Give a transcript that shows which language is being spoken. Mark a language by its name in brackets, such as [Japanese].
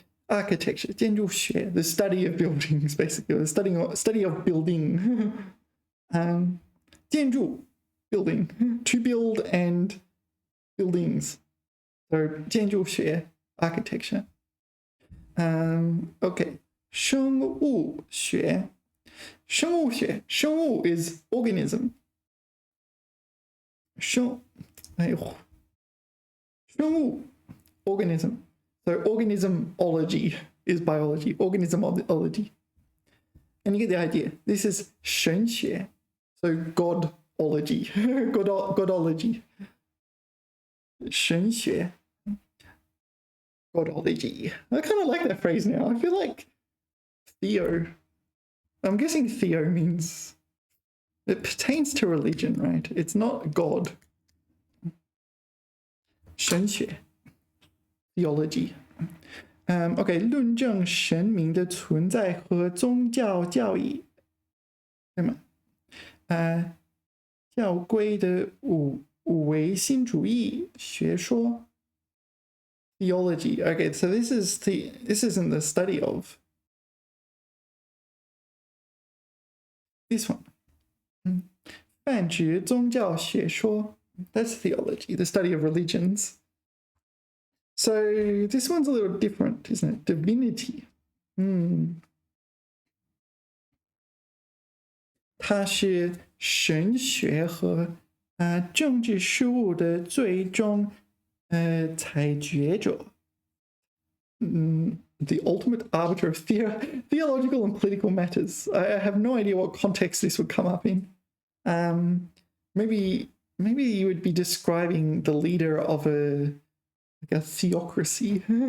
[English] Architecture, 建筑学, the study of buildings, basically, the study of building. 建筑, building, to build and buildings. So 建筑学, architecture. Okay, 生物学. 生物学, 生物 is organism. 生物, organism. So organismology is biology, organismology. And you get the idea. This is 神学, so godology, godology. 神学 godology. I kind of like that phrase now. I feel like theo. I'm guessing theo means it pertains to religion, right? It's not God. 神学 theology. [Chinese] OK， 论证神明的存在和宗教教义，对吗？教规的五维新主义学说 theology. [English] Okay, so this isn't the study of this one. [Chinese] 泛指宗教学说 [English] that's theology, the study of religions. So this one's a little different, isn't it? Divinity. [Chinese] 它是神学和政治事务的最终裁决者。 [English] The ultimate arbiter of theological and political matters. I have no idea what context this would come up in. Maybe you would be describing the leader of a theocracy.